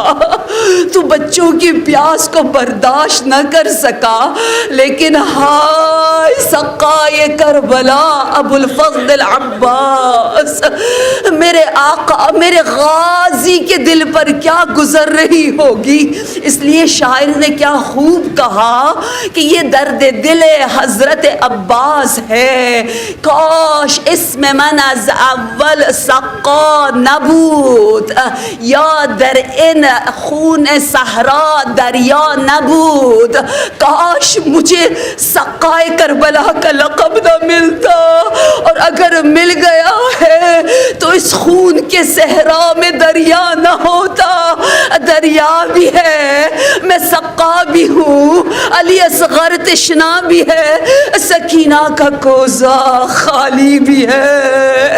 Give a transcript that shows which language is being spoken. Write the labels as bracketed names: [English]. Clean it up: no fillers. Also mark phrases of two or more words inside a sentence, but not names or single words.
[Urdu] تو بچوں کی پیاس کو برداشت نہ کر سکا، لیکن ہائے سقائے کربلا ابو الفضل العباس، میرے آقا، میرے غازی کے دل پر کیا گزر رہی ہوگی. اس لیے شاعر نے کیا خوب کہا کہ یہ درد دل حضرت عباس ہے، [Persian] کاش اسم من از اول سقا نبود، یا در ان خون صحرا دریا نبود. [Urdu] کاش مجھے سقائے کربلا کا لقب نہ ملتا، اور اگر مل گیا ہے تو اس خون کے صحرا میں دریا نہ ہوتا. دریا بھی ہے، میں سقا بھی ہوں، علی اصغر تشنا بھی ہے، سکینہ کا کوزہ خالی بھی ہے.